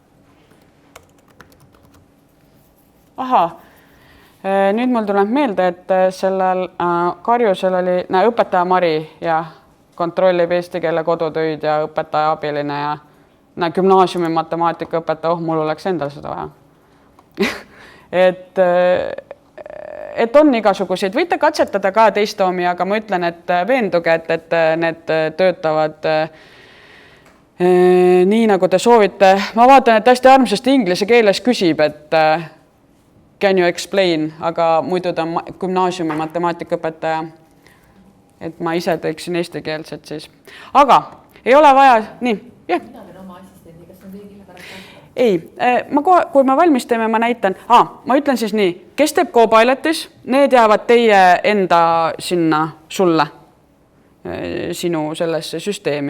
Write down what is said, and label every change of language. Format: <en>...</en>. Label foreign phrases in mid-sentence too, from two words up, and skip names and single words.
<et>Aha, nüüd mul tuleb meelde, et sellel Karjusel oli õpetaja Mari ja kontrollib eesti keele kodutöid ja õpetaja abiline ja gümnaasiumi matemaatika õpetaja, mul oleks endal seda vaja. Et on igasuguseid, võite katsetada ka teist omi, aga ma ütlen, et veenduge, et need töötavad nii, nagu te soovite. Ma vaatan, et hästi armsasti inglise keeles küsib, et</et> <en>can you explain,</en> <et>aga muidu ta on gümnaasiumi matemaatikaõpetaja. Et ma ise teeksin eesti keelset siis. Aga ei ole vaja, nii, jah. Ei, kui ma valmis teeme, ma näitan. Ma ütlen siis nii, kes teeb Copilotis, need jäävad teie enda sinna sulle, sinu sellesse süsteemi.</et>